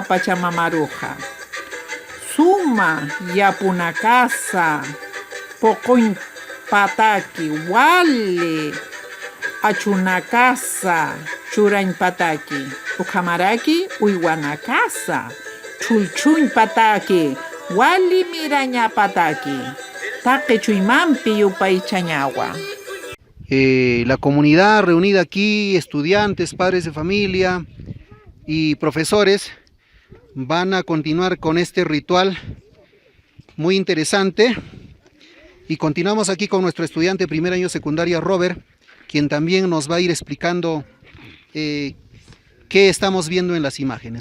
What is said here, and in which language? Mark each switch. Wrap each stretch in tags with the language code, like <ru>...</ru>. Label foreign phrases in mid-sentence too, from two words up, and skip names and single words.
<ay>pachamamaruja suma yapunakasa poqoñ pataki wale achunakasa churañ pataki ukamaraki uywanakasa chulchuñ pataki wali miraña pataki taqichuymampi yupaychañawa.</ay> <es>La comunidad reunida aquí, estudiantes, padres de familia y profesores van a continuar con este ritual muy interesante. Y continuamos aquí con nuestro estudiante de primer año secundaria, Robert, quien también nos va a ir explicando qué estamos viendo en las imágenes.</es>